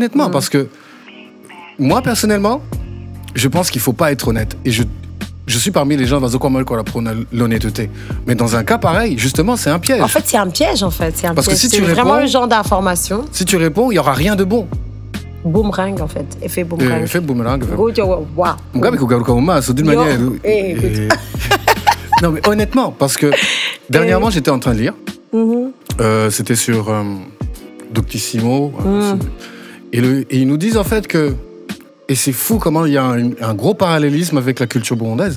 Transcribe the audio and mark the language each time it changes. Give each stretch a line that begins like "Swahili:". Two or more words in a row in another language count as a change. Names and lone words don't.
French: honnêtement, parce que moi, personnellement, je pense qu'il faut pas être honnête. Et je suis parmi les gens dans quoi qu'on apprenne l'honnêteté. Mais dans un cas pareil, justement, c'est un piège. En fait, c'est un piège, en fait. C'est un Parce que piège. si C'est tu vraiment réponds- le genre d'information. Si tu réponds, il y aura rien de bon. Boomerang, en fait. Effet boomerang. Fais boomerang. Go, tu vois, waouh.
Rundi: Mugabe kugaruka mu maso d'une
French: Yo, manière. écoute. Non, mais honnêtement, parce que dernièrement, j'étais en train de lire. C'était sur Doctissimo. Et ils nous disent en fait que. Et c'est fou comment il y a un gros parallélisme avec la culture burundaise.